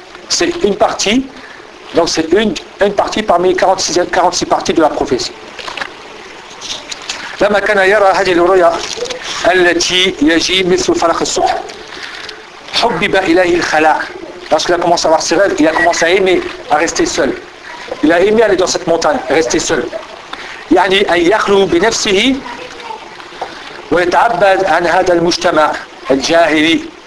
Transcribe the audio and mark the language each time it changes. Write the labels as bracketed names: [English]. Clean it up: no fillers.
[French] C'est une partie, donc c'est une partie parmi 46 parties de la prophétie. [Arabic] لما كان يرى هذه الرؤيا التي يجي مثل فلق الصبح حبب إليه الخلاء. [French] Lorsqu'il a commencé à avoir ses rêves, il a commencé à aimer à rester seul. Il a aimé aller dans cette montagne, rester seul. [Arabic] يعني أن يخلو بنفسه ويتعبد عن هذا المجتمع الجاهلي.